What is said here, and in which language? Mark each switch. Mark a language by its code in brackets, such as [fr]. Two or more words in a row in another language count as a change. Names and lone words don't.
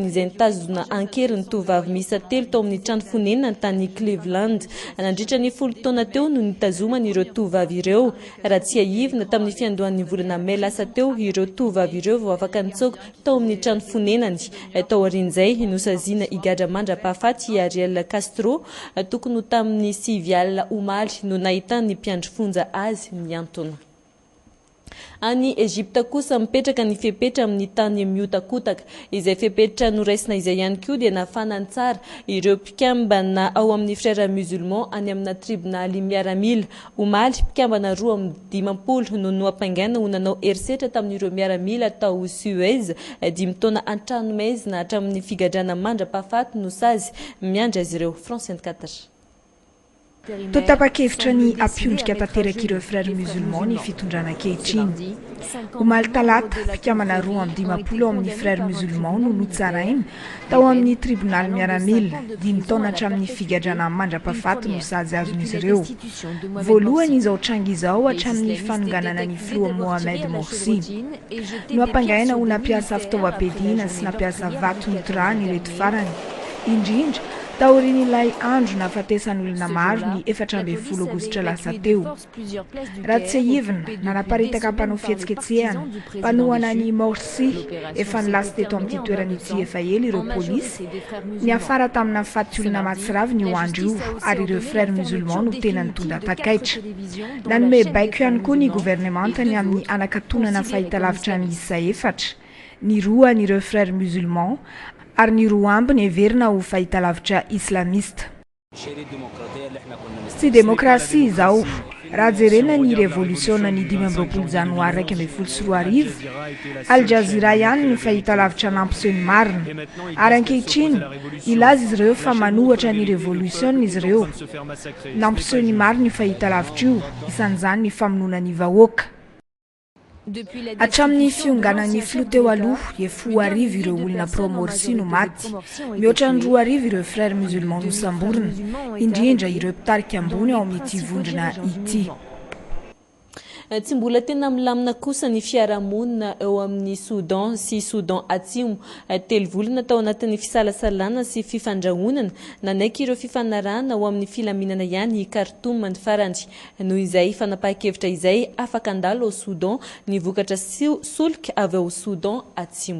[mg] izay nitazona ankeriny tovavy miisa 3 tao amin'ny trano fonenana tany Cleveland nandritra ny 10 taona teo no nitazomana ireo tovavy ireo raha tsy ahivina tamin'ny fiandohan'ny volana May lasa teo ireo tovavy ireo vao afaka nitsoko tao amin'ny trano fonenany tao aorian'izay no saziana higadra mandra-pahafaty Ariel Castro tokony ho tamin'ny 9 omaly no nahitany mpiandry fonja azy miantona. Any Egypta kosa mipetraka ny fepetra amin'ny tany mihotakotaka izay fepetra noraisina izay ihany koa dia nafanany tsara ireo mpikambana ao amin'ny [fr] frères musulmans [mg] any amina tribunaly miaramila omaly mpikambana 20 no noapaingana ho nanao erisetra tamin'ireo miaramila tao Suez 5 taona an-tranomezina hatramin'ny figadrana mandra-pahafaty no sazy miandry azy ireo. France 24. Totapa-kevitra ny apiondrika tanteraka ireo [fr] frères musulmans [mg] ny fitondrana ankehitriny. Omaly talata mpikambana 15 ao amin'ny [fr] frères musulmans [mg] no notsaraina tao amin'ny tribunaly miaramila 5 taona hatramin'ny figadrana mandra-pahafaty no sazy azon'izy ireo. Voalohany izao tranga izao hatramin'ny fanonganana ny filoha Mohamed Morsi no ampangaina ho nampiasa fitaovam-piadiana sy nampiasa vato nitorany ireto farany indrindra taorin'ilay andro nahafatesan'olona maro ny 14 aogositra lasa teo. Raha tsy ahivina nanaparitaka mpanao fihetsiketsehana mpanohana ny Morsi efa nilasa teto amin'ity toerana ity efa ela ireo polisy ny afara tamina faty olona matsiravy ny andro io ary ireo [fr] frères musulmans [mg] no tena nitondra takaitra. Nanome baiko ihany koa ny gouvernementany amin'ny anakatonana fahitalavitra miisa 4 ny roa an'ireo [fr] frères musulmans [mg] ary ny roa ambiny heverina ho fahitalavitra islamista. Tsy demokrasia izao raha jerena ny revolutiona ny 15 janoary 2023 Al Jazeera ihany ny fahitalavitra nampiseho ny marina ary ankehitriny ilaza izy ireo fa manohatra ny revolutiona izy ireo nampiseho ny marina ny fahitalavitra io isan'izany ny famonoana ny vahoaka. Hatramin'ny fionganan'ny filoha teo aloha 10 ireo olona pro-Morsi no maty mihoatra ny 2 ireo [fr] frères musulmans [mg] no samborina indrindra ireo mpitarika ambony ao amin'ity vondrona ity. Tsy mbola tena milamina kosa ny fiarahamonina eo amin'ny Sudan sy Sudan Atsimo 3 volana tao anatin'ny fisalasalana sy fifandrahonana nanaiky ireo fifanarahana ao amin'ny filaminana ihany i Khartoum ny farany noho izay fanapahan-kevitra izay afaka andalo ao Sudan ny vokatra solika avy ao Sudan Atsimo.